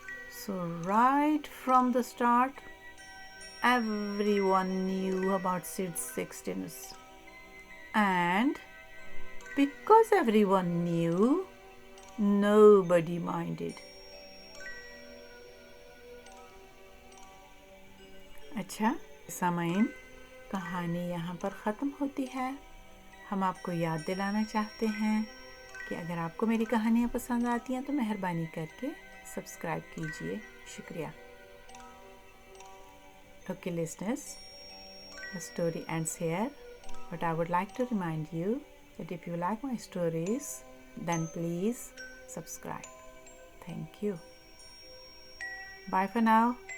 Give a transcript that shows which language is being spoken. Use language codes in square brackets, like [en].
[en] So right from the start, everyone knew about Sid's 6 dinners. And because everyone knew, nobody minded. [ur] اچھا سامعین، کہانی یہاں پر ختم ہوتی ہے. ہم آپ کو یاد دلانا چاہتے ہیں کہ اگر آپ کو میری کہانیاں پسند آتی ہیں تو مہربانی کر کے سبسکرائب کیجیے. شکریہ. [en] Okay listeners, the story ends here, but I would like to remind you that if you like my stories, then please subscribe. Thank you. Bye for now.